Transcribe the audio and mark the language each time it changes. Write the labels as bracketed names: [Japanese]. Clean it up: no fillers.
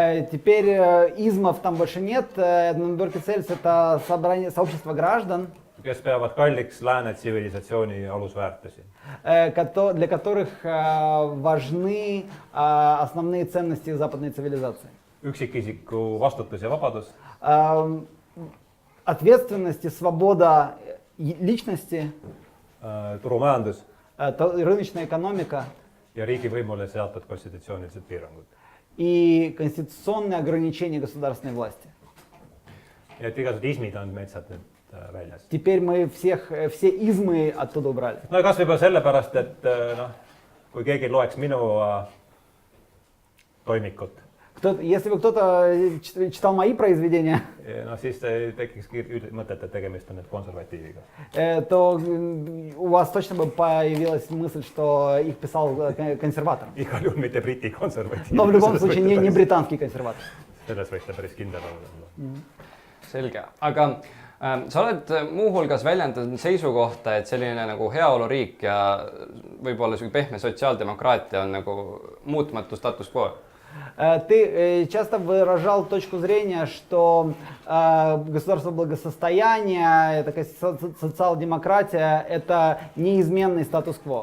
[Russian] Теперь измов там больше нет. Edmund Burke'i selts – это сообщество граждан, [Estonian] kes peavad kalliks lääne tsivilisatsiooni alusväärtusi. [Russian] Для которых важны основные ценности западной цивилизации. [Estonian] Üksikisiku vastutus ja vabadus. [Russian] Ответственность и свобода личности, [Estonian] turumajandus [Russian] рыночная экономика [Estonian] ja riigivõimule seatud konstitutsioonilised piirangud. [Russian] И конституционные ограничения государственной власти. [Estonian] Ja et igasugused ismid on metsad nüüd väljas. [Russian] Теперь мы все измы оттуда убрали. [Estonian] No kas võib-olla sellepärast, et kui keegi loeks minu toimikut. [Russian] Если бы кто-то читал мои произведения, [Estonian] siis tekiks mõtet, et tegemist on nüüd konservatiiviga. [Russian] То у вас точно бы появилась мысль, что их писал консерватор. [Estonian] Igal juhul mitte Briti konservatiiv. [Russian] Но в любом случае не британский консерватор. [Estonian] Selles võite päris kindel olla. Selge, aga Sa oled muuhulgas väljendanud seisukohta, et selline nagu heaoluriik ja võib-olla selline pehme sotsiaaldemokraatia on nagu muutmatu status quo. [Russian] Ты часто выражал точку зрения, что государство благосостояния, такая социал-демократия – это неизменный статус-кво.